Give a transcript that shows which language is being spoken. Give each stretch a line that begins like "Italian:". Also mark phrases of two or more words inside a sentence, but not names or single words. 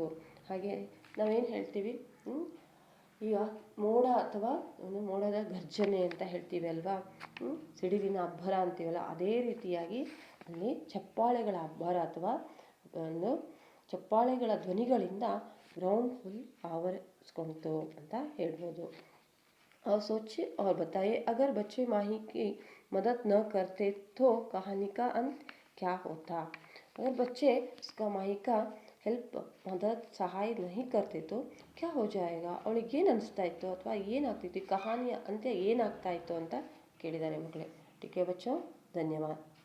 Kannada: ಹಾಗೆ ನಾವೇನು ಹೇಳ್ತೀವಿ, ಈಗ ಮೋಡ ಅಥವಾ ಒಂದು ಮೋಡದ ಗರ್ಜನೆ ಅಂತ ಹೇಳ್ತೀವಿ ಅಲ್ವಾ, ಸಿಡಿಲಿನ ಅಬ್ಬರ ಅಂತೀವಲ್ಲ, ಅದೇ ರೀತಿಯಾಗಿ ಅಲ್ಲಿ ಚಪ್ಪಾಳೆಗಳ ಅಬ್ಬರ ಅಥವಾ ಒಂದು ಚಪ್ಪಾಳೆಗಳ ಧ್ವನಿಗಳಿಂದ
English: ground full
Kannada: ಆವರಿಸ್ಕೊಳ್ತು ಅಂತ ಹೇಳ್ಬೋದು.
Hindi: और सोचिए और बताइए, अगर बच्चे माही की मदद न करते तो कहानी का अंत क्या होता. अगर बच्चे उसका माही का ಹೆಲ್ಪ್ ಮದದ್ ಸಹಾಯ नहीं करते तो क्या हो जाएगा.
Kannada: ಅವಳಿಗೆ ಏನು ಅನಿಸ್ತಾ ಇತ್ತು ಅಥವಾ ಏನಾಗ್ತಿತ್ತು, ಕಹಾನಿಯ ಅಂತ್ಯ ಏನಾಗ್ತಾ ಇತ್ತು ಅಂತ ಕೇಳಿದ್ದಾರೆ ಮಕ್ಕಳೇ.
Hindi: ठीके बच्चो, धन्यवाद.